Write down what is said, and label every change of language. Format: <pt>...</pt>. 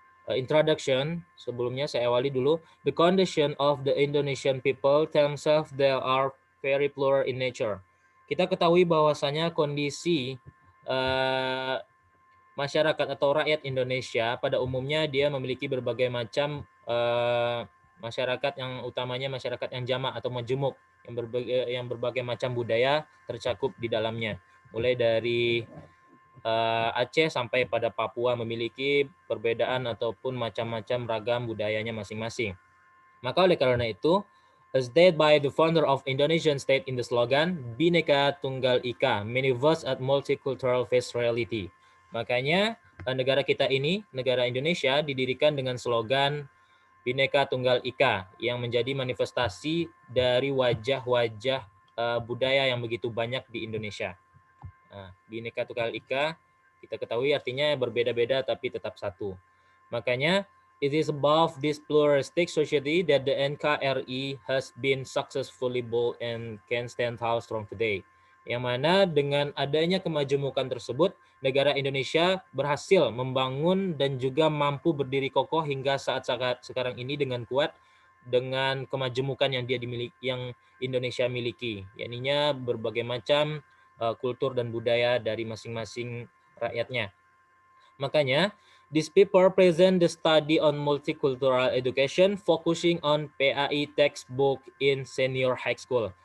<id>Introduction, sebelumnya saya awali dulu.</id> <en>The condition of the Indonesian people themselves, they are very plural in nature.</en> <id>Kita ketahui bahwasanya kondisi masyarakat atau rakyat Indonesia pada umumnya dia memiliki berbagai macam masyarakat, yang utamanya masyarakat yang jamak atau majemuk, yang berbagai macam budaya tercakup di dalamnya. Mulai dari Aceh sampai pada Papua memiliki perbedaan ataupun macam-macam ragam budayanya masing-masing. Maka oleh karena itu,</id> <en>as stated by the founder of Indonesian state in the slogan Bhinneka Tunggal Ika, many verse at multicultural face reality.</en> <id>Makanya negara kita ini, negara Indonesia, didirikan dengan slogan Bhinneka Tunggal Ika yang menjadi manifestasi dari wajah-wajah budaya yang begitu banyak di Indonesia. Bhinneka Tunggal Ika kita ketahui artinya berbeda-beda tapi tetap satu.</id> <en>Makanya it is above this pluralistic society that the NKRI has been successfully built and can stand how strong today.</en> <id>Yang mana dengan adanya kemajemukan tersebut, negara Indonesia berhasil membangun dan juga mampu berdiri kokoh hingga saat sekarang ini dengan kuat, dengan kemajemukan yang Indonesia miliki, yakninya berbagai macam kultur dan budaya dari masing-masing rakyatnya.</id> <en>Makanya, this paper present the study on multicultural education focusing on PAI textbook in senior high school.</en>